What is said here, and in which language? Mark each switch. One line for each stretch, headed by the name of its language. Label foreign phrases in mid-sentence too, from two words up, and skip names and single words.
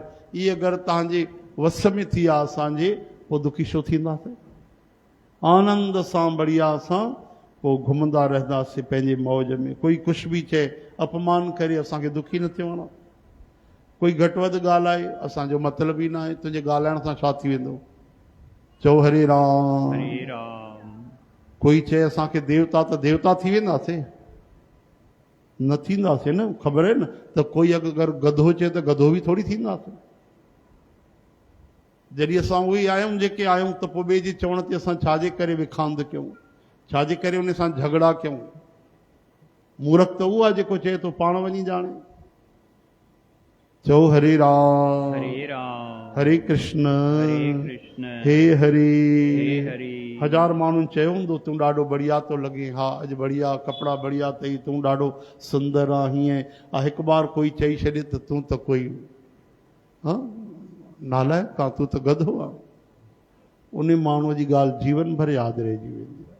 Sindhi: इहे अगरि तव्हांजे वस में थी विया असांजे, पोइ दुखी छो थींदासीं? आनंद सां, बढ़िया सां पोइ घुमंदा रहंदासीं पंहिंजे मौज में। कोई कुझु बि चए, अपमान करे, असांखे दुखी न थियणो आहे। कोई घटि वधि ॻाल्हाए, असांजो मतिलबु ई न आहे, तुंहिंजे ॻाल्हाइण सां छा थी वेंदो? चओ हरे राम। हरे राम। कोई चए असांखे देवता, त देवता थी वेंदासीं? न थींदासीं न। ख़बर आहे न त कोई अगरि गधो चए त गधो बि थोरी थींदासीं। जॾहिं असां उहे ई आहियूं जेके आहियूं, त पोइ ॿिए जे चवण ते असां छाजे करे विखांद कयूं, छाजे करे उन सां झगड़ा कयूं? मूर्ख त उहो आहे जेको चए थो पाण वञी ॼाणे। चओ हरे राम। हरे राम। हरे कृष्ण। हरे कृष्ण। हे हरे। हे हरे। हजार माण्हुनि चयो हूंदो तूं ॾाढो बढ़िया थो लॻे, हा अॼु बढ़िया कपिड़ा बढ़िया अथई, तूं ॾाढो सुंदर आहे, हीअं। हिकु बार कोई चई छॾे त तूं त कोई हा नालायक आहे, तूं त गधो आहे, उन माण्हूअ जी ॻाल्हि जीवन भर यादि रहिजी वेंदी आहे।